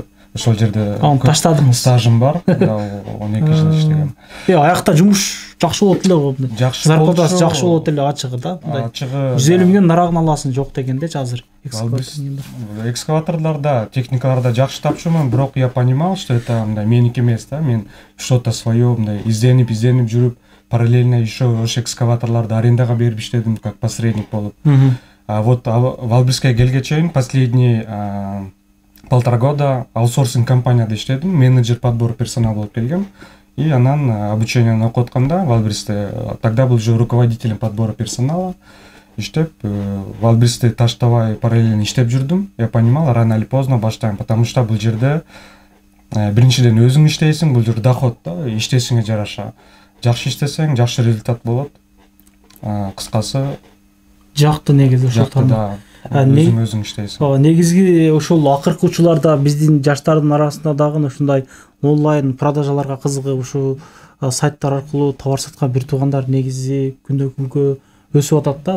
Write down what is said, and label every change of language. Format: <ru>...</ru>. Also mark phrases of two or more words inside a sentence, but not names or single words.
<ky>Ошол жерде таштадыңыз. Стажым бар, 12 жыл иштегем. Аякта жумуш жакшы болот эле, зарплатасы жакшы болот эле, ачыгы да. 150 000 нарагын аласың, жок дегендечи азыр. Экскаваторларда, техникаларда жакшы тапчумун, бирок</ky> <ru>я понимал, что это</ru> <ky>меники эмес да. Мен</ky> <ru>что-то свое</ru> <ky>изденип жүрүп,</ky> <ru>параллельно еще</ru> <ky>ошо экскаваторларды арендага берип иштедим,</ky> <ru>как посредник</ru> <ky>болуп. Вот Wildberries'ке келге чейин</ky> <ru>последний 1,5 года</ru> <ky>аутсорсинг компанияда иштедим,</ky> <ru>менеджер подбора персонала</ru> <ky>болуп келгем.</ky> <ru>И</ru> <ky>анан обучениени окуп атканда Wildberries'те,</ky> <ru>тогда был уже руководителем подбора персонала.</ru> <ky>Иштеп, Wildberries'ти таштабай параллельно иштеп жүрдүм.</ky> <ru>Я понимал, рано или поздно</ru> <ky>баштайм,</ky> <ru>потому что</ru> <ky>бул жерде биринчиден өзүң иштейсиң, бул жер доход да, иштесиңе жараша. Жакшы иштесең, жакшы результат болот. Кыскасы жакты негизи ошол тармак. Өзүң иштейсиң. Негизги ошол акыркы учурларда биздин жаштардын арасында дагы ушундай онлайн продажаларга кызыгып, ушу сайттар аркылуу товар саткан бир туугандар негизи күндөн күнгө өсүп атат да.</ky>